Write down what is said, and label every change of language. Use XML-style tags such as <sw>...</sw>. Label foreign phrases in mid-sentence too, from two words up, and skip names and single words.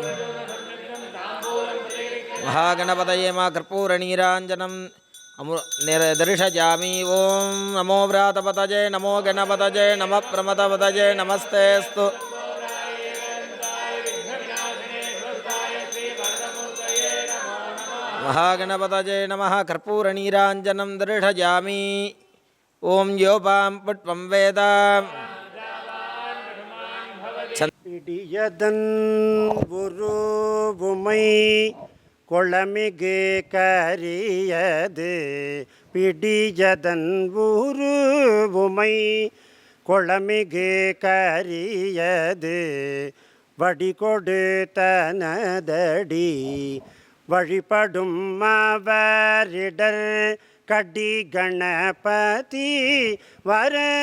<sa>महागणपतये मा कर्पूरनीराञ्जनं दर्शयामि ॐ नमो व्रातपतये नमो गणपतये नमः प्रमथपतये नमस्तेऽस्तु महागणपतये नमः कर्पूरनीराञ्जनं दर्शयामि ॐ योपां पुष्पं वेद</sa> <ta>இடியதன் உருவுமை கொளமிகு கரியது பிடியதன் உருவுமை கொளமிகு கரியது வடிகொடு தனதடி வழிபடும் அவரிடர் கடி கணபதி வர</ta>